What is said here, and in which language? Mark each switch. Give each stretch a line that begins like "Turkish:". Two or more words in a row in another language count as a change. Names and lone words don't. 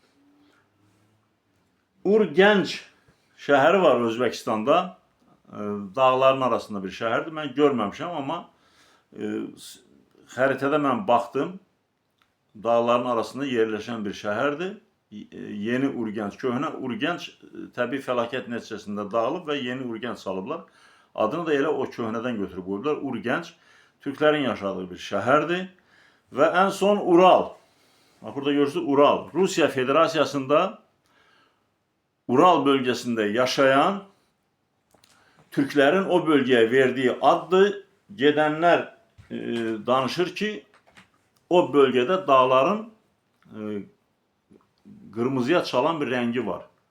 Turkish: Urgenç şehri var Özbekistan'da. Dağların arasında bir şehirdir. Ben görmemişim ama haritada ben baktım. Dağların arasında yerleşen bir şehirdir.
Azerbaijani: Yeni Urgenç, köhnə Urgenç təbii fəlakət nəticəsində dağılıb və yeni Urgenç salıblar. Adını da elə o köhnədən götürüb qoyublar. Urgenç Türklərin yaşadığı bir şəhərdir. Və ən son Ural.
Turkish: Bak burada görürsünüz Ural. Rusya Federasiyasında Ural bölgesinde yaşayan Türklerin o bölgeye verdiği addı. Gedenler danışır ki o bölgede dağların kırmızıya çalan bir rengi var.